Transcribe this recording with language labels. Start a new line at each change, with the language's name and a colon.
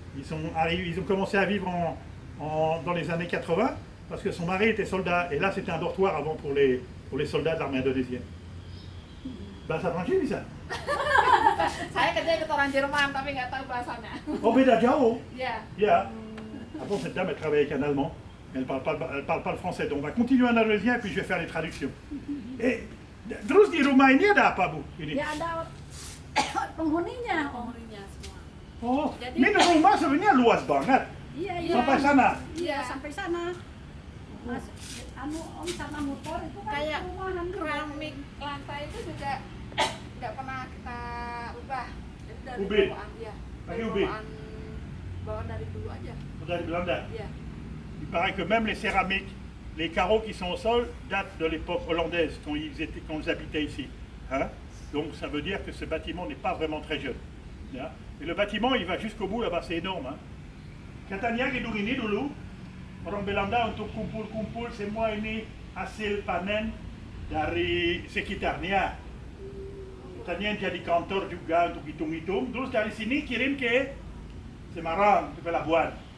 French: Ils ont commencé à vivre dans les années 80 parce que son mari était soldat et là c'était un dortoir avant pour les soldats de l'armée indonésienne.
Indonesian: Bahasa Prancis bisa? Saya kerja ikut orang Jerman tapi nggak tahu bahasanya. Oh beda jauh. Iya.
English: Yeah.
French: Avant cette dame elle travaille avec un Allemand, mais elle parle pas le français. Donc on va continuer en indonésien et puis je vais faire les traductions.
Indonesian: Et terus di rumah ini ada apa, Bu? Ini? Ya ada penghuninya. Penghuninya semua. Oh, Jadi- ini rumah sebenarnya luas banget. Iya, iya. Sampai sana. Iya, sampai sana. Mas, om sama motor itu kan Kayak rumahan juga. keramik lantai itu juga nggak pernah kita ubah. Jadi dari Ubin? bawaan ya. Pakai Dari ubin? bawaan dari dulu aja. Dari Belanda. Iya.
French: Il paraît que même les céramiques, les carreaux qui sont au sol datent de l'époque hollandaise, quand ils habitaient ici. Hein? Donc ça veut dire que ce bâtiment n'est pas vraiment très jeune. Ya? Et le bâtiment, il va jusqu'au bout là-bas, c'est énorme. Hein?
Indonesian: Katanya gedung ini dulu, orang Belanda untuk kumpul-kumpul semua ini hasil panen dari sekitarnya. Katanya jadi kantor juga untuk hitung-hitung. Terus dari sini kirim ke Semarang, ke pelabuhan.